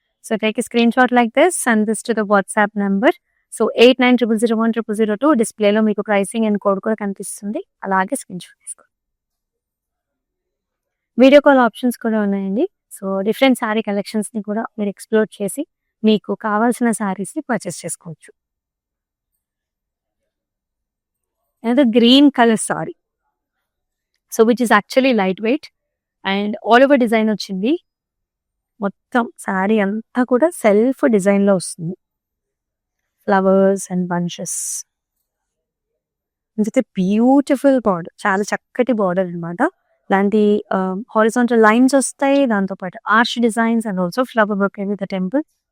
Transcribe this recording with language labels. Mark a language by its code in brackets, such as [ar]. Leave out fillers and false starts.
[en] So take a screen shot like this, send this to the WhatsApp number. So 8900010002 [te] డిస్ప్లేలో మీకు pricing and code కూడా కనిపిస్తుంది. అలాగే screen shot తీసుకోండి. Video call options కూడా ఉన్నాయండి. సో డిఫరెంట్ సారీ కలెక్షన్స్ ని కూడా మీరు ఎక్స్ప్లోర్ చేసి మీకు కావాల్సిన సారీస్ ని పర్చేస్ చేసుకోవచ్చు. [en] another green color saree, so which is actually lightweight and all over design వచ్చింది. [te] మొత్తం సారీ అంతా కూడా సెల్ఫ్ డిజైన్ లో వస్తుంది, [en] Flowers and bunches with beautiful border. [te] చాలా చక్కటి బార్డర్ అనమాట. ఇలాంటి హారిజాంటల్ లైన్స్ వస్తాయి. దాంతో పాటు arch designs and also flower brocade with temple.